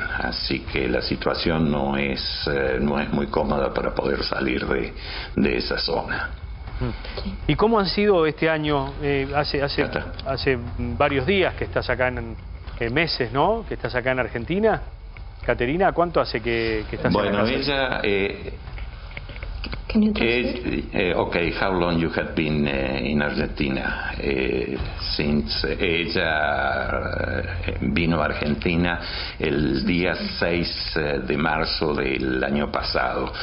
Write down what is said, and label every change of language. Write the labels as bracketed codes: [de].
[es] Así que la situación no es muy cómoda para poder salir de esa zona. ¿Y cómo han sido este año? Hace varios días que estás acá, meses, ¿no? Que estás acá en Argentina. Caterina, ¿cuánto hace que estás acá? Bueno, ella... [en] Can you translate? Okay, how long you have been in Argentina? Since [es] ella vino a Argentina el día 6 de marzo del año pasado.